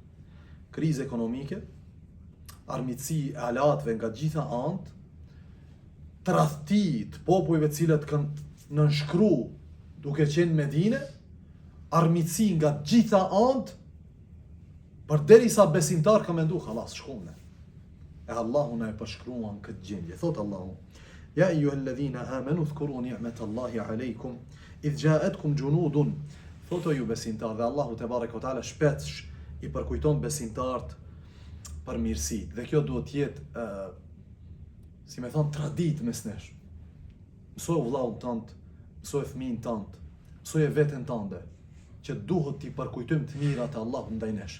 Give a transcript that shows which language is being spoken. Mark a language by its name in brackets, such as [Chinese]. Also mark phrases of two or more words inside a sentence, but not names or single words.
[Albanian] Krizë ekonomike, armiqësi e alatëve nga gjitha anët, tradhti të popujve të cilët kanë nënshkru duke qenë në Medinë, armiqësi nga gjitha anët, përderisa besimtar ka mendu xhallas shkone. E Allahu na e përshkruan këtë gjendje. Thot Allahu: [Arabic] يا أيها الذين آمنوا اذكروا نعمة الله عليكم إذ جاءتكم جنود. [Albanian] Thoto ju besimtar, dhe Allahu [Arabic] te bareke ve taala [Albanian] shpesh i përkujton besimtarët për mirësitë. Dhe kjo duhet të jetë si më thon tradit mes nesh. Mësoj vëllaun tënd, mësoj fëmin tënd, mësoj veten tënde që duhet t'i përkujtojmë të mirat e Allahut ndaj nesh.